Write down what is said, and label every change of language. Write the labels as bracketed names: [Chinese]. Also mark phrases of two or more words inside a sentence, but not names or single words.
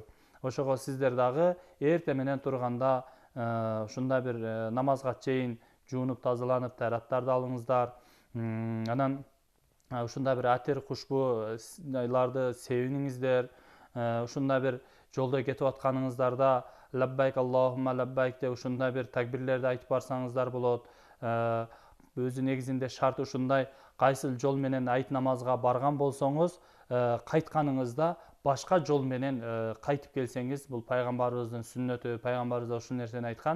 [Kyrgyz] Ошого сиздер дагы эрте менен турганда ушундай бир намазга чейин жуунуп, тазаланып, таараттарды алыңыздар. Анан ушундай бир атир кушбуларды себиниңиздер. Ушундай бир жолдо кетип атканыңыздарда [Arabic] لبيك اللهم لبيك [Kyrgyz] деп ушундай бир такбирлерди айтып барсаңыздар болот. Өзү негизинде шарт ушундай, кайсыл жол менен айт намазга барган болсоңуз, кайтканыңызда башка жол менен кайтып келсеңиз, бул пайгамбарыбыздын сүннөтү, пайгамбарыбыз ушул нерсени айткан.